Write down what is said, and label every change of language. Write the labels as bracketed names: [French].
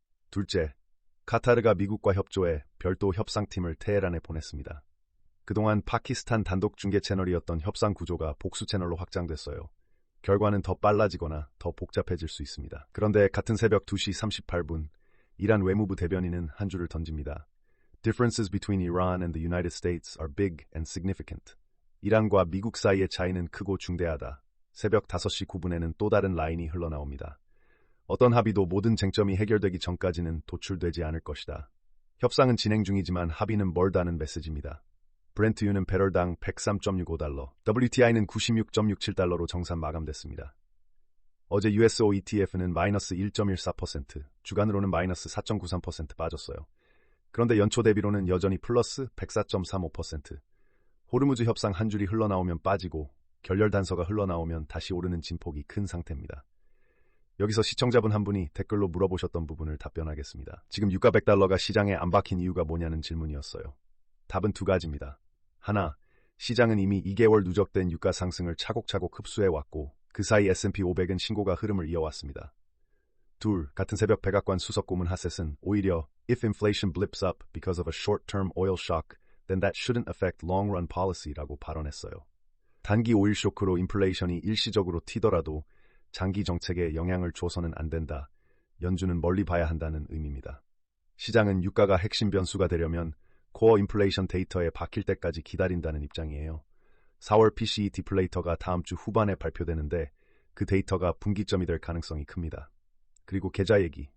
[Korean] 둘째, 카타르가 미국과 협조해 별도 협상팀을 테헤란에 보냈습니다. 그동안 파키스탄 단독 중개 채널이었던 협상 구조가 복수 채널로 확장됐어요. 결과는 더 빨라지거나 더 복잡해질 수 있습니다. 그런데 같은 새벽 2시 38분, 이란 외무부 대변인은 한 줄을 던집니다. [English] Differences between Iran and the United States are big and significant. [Korean] 이란과 미국 사이의 차이는 크고 중대하다. 새벽 5시 9분에는 또 다른 라인이 흘러나옵니다. 어떤 합의도 모든 쟁점이 해결되기 전까지는 도출되지 않을 것이다. 협상은 진행 중이지만 합의는 멀다는 메시지입니다. 브렌트유는 배럴당 103.65달러, WTI는 96.67달러로 정산 마감됐습니다. 어제 USO ETF는 마이너스 1.14%, 주간으로는 마이너스 4.93% 빠졌어요. 그런데 연초 대비로는 여전히 플러스 104.35%. 호르무즈 협상 한 줄이 흘러나오면 빠지고 결렬 단서가 흘러나오면 다시 오르는 진폭이 큰 상태입니다. 여기서 시청자분 한 분이 댓글로 물어보셨던 부분을 답변하겠습니다. 지금 유가 100달러가 시장에 안 박힌 이유가 뭐냐는 질문이었어요. 답은 두 가지입니다. 하나, 시장은 이미 2개월 누적된 유가 상승을 차곡차곡 흡수해왔고 그 사이 S&P 500은 신고가 흐름을 이어왔습니다. 둘, 같은 새벽 백악관 수석 고문 하셋은 오히려 [English] If inflation blips up because of a short-term oil shock, then that shouldn't affect long-run policy [Korean] 라고 발언했어요. 단기 오일 쇼크로 인플레이션이 일시적으로 튀더라도 장기 정책에 영향을 줘서는 안 된다. 연준은 멀리 봐야 한다는 의미입니다. 시장은 유가가 핵심 변수가 되려면 코어 인플레이션 데이터에 박힐 때까지 기다린다는 입장이에요. 4월 PCE 디플레이터가 다음 주 후반에 발표되는데 그 데이터가 분기점이 될 가능성이 큽니다. 그리고 계좌 얘기.